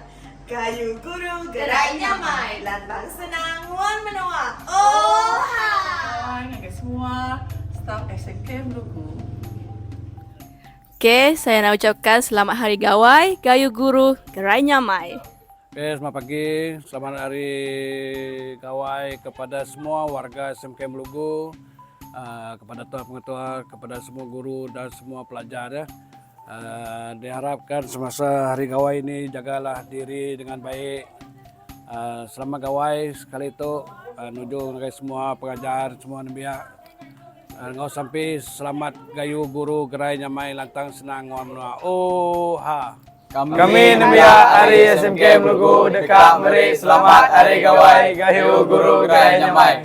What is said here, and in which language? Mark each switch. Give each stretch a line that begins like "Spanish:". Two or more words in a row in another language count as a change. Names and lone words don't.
Iban: Gayu guru gerai nyamai, lantang senang nguan menua. Oha!
Malay: Dengan semua staf SMK Melugu. Okey, saya nak ucapkan Selamat Hari Gawai,
Iban: Gayu Guru Gerai Nyamai.
Malay: Selamat pagi, selamat Hari Gawai kepada semua warga SMK Melugu, kepada Tuan Pengetua, kepada semua guru dan semua pelajar. Ya. Diharapkan semasa Hari Gawai ini jagalah diri dengan baik.
Iban: Selamat Gawai sekali itu, nuju semua pengajar, semua nembiak. Ngau sampai selamat gayu guru gerai nyamai lantang senang nguan menua. Oha! Kami nembia Hari SMK Melugu dekat Meri Selamat Hari Gawai Gayu Guru Gerai Nyamai.